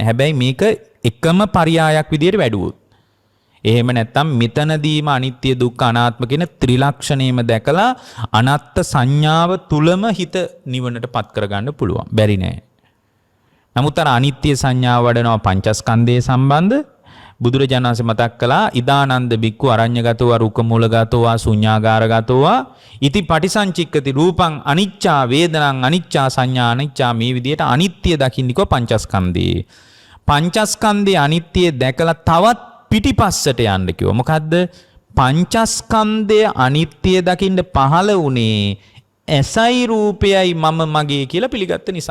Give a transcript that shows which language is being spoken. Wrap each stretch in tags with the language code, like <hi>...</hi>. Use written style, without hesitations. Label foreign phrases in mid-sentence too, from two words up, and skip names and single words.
<si>හැබැයි මේක එකම පරයායක් විදියට වැඩුවොත්. එහෙම නැත්නම් මෙතනදීම අනිත්‍ය දුක්ඛ අනාත්ම කියන ත්‍රිලක්ෂණයම දැකලා අනත්ත් සංඥාව තුලම හිත නිවනට පත් කරගන්න පුළුවන්. බැරි නෑ. නමුත් අර අනිත්‍ය සංඥාව වඩනවා පංචස්කන්ධයේ සම්බන්ධ බුදුරජාණන් වහන්සේ මතක් කළා</si> <pi>ඉදානන්ද බික්කු අරඤ්‍යගතෝ රුකමූලගතෝ ශුඤ්ඤාගාරගතෝ ඉති පටිසංචික්කති රූපං අනිච්චා වේදනං අනිච්චා සංඥා අනිච්චා</pi> <si>මේ විදිහට අනිත්‍ය දකින්නකෝ පංචස්කන්ධේ. පංචස්කන්ධයේ අනිත්‍ය දැකලා තවත් පිටිපස්සට යන්න කිව්වා. මොකද්ද? පංචස්කන්ධය අනිත්‍ය දකින්න පහළ වුණේ ඇසයි රූපයයි මම මගේ කියලා පිළිගත්ත නිසා.</si>